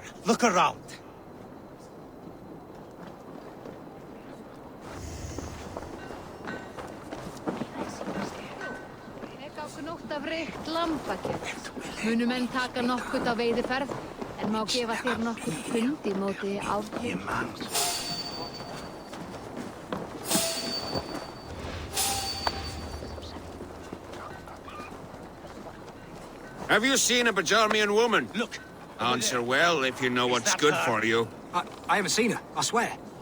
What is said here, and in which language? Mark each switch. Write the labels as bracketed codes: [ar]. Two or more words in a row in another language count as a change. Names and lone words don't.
[en] Look around. [is] Munu menn taka nokkurt á veiðiferð, en má gefa þér nokkur pund í móti aftur. [en] Have you seen a Bajarmian woman? Look. Answer well if you know what's good for you. I haven't seen her, I swear.